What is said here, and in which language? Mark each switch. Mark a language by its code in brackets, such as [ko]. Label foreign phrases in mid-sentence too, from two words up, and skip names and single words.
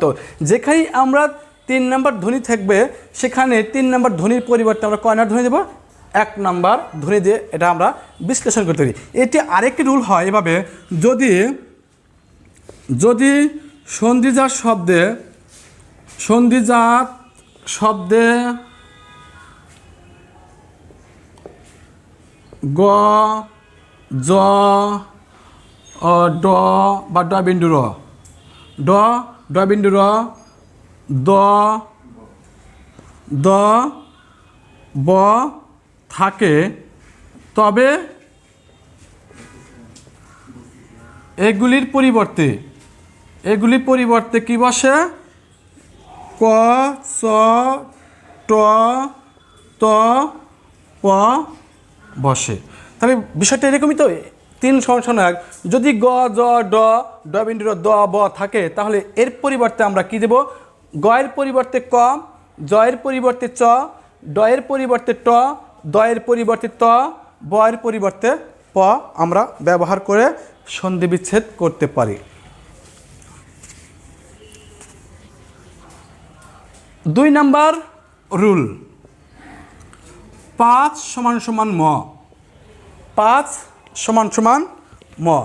[bn] যেখানেই আমরা 3 নাম্বার ধ্বনি থাকবে, সেখানে 3 নাম্বার ধ্বনির পরিবর্তে আমরা কয় নাম্বার ধ্বনি দেবো? 1 নাম্বার ধ্বনি দিয়ে এটা আমরা বিশ্লেষণ করতে পারি। এটি আরেকটি রুল হয় এভাবে, যদি সন্ধিজাত শব্দে গ, জ, ড বা ড বিন্দু র, ড বিন্দু র, দ, ব থাকে, তবে এগুলির পরিবর্তে কি বসে? ক চ ট ত প বসে। তাহলে বিষয়টা এরকমই তো, 3 = 1। যদি গ জ ড ড বিন্দু দ ব থাকে তাহলে এর পরিবর্তে আমরা কি দেব? গ এর পরিবর্তে ক, জ এর পরিবর্তে চ, ড এর পরিবর্তে ট, দ এর পরিবর্তে ত, ব এর পরিবর্তে প আমরা ব্যবহার করে সন্ধি বিচ্ছেদ করতে পারি। 2 নাম্বার রুল, 5 = ম। 5 = ম।